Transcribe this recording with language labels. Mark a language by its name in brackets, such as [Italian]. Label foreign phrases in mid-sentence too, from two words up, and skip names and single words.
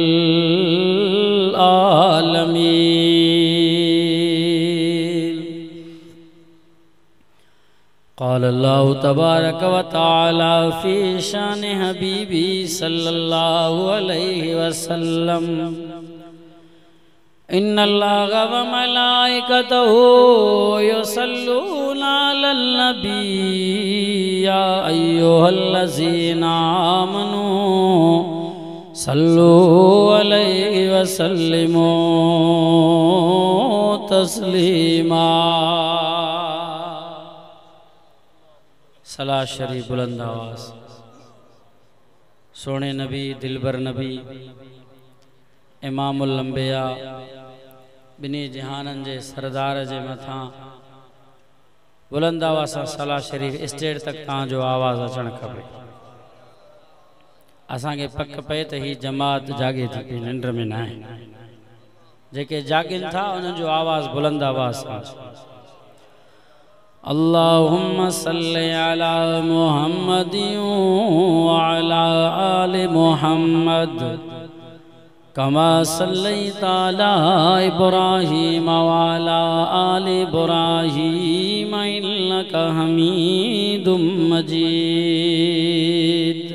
[Arabic] العالمين قال الله تبارك وتعالى في شأن حبيبي صلى الله عليه وسلم إن الله وملائكته يصلون على النبي يا أيها الذين آمنوا صلوا عليه وسلموا تسليما. [Sindhi] सलात शरीफ बुलंद आवाज़। सोने नबी दिलबर नबी [Arabic] إمام الأنبياء [Sindhi] बिनी जहानन जे सरदार जे मथा बुलंद आवाज़ सां सलात शरीफ स्टेज तक तव्हांजो आवाज़ अचण खपे। असांखे पक पए त ही जमात जागे थी पई, निंड में न आहे। जेके जागिन था उन्हनि जो आवाज़ बुलंद आवाज़ सां [Arabic] اللهم صل على محمد وعلى آل محمد كما صليت على إبراهيم وعلى آل إبراهيم إنك حميد مجيد.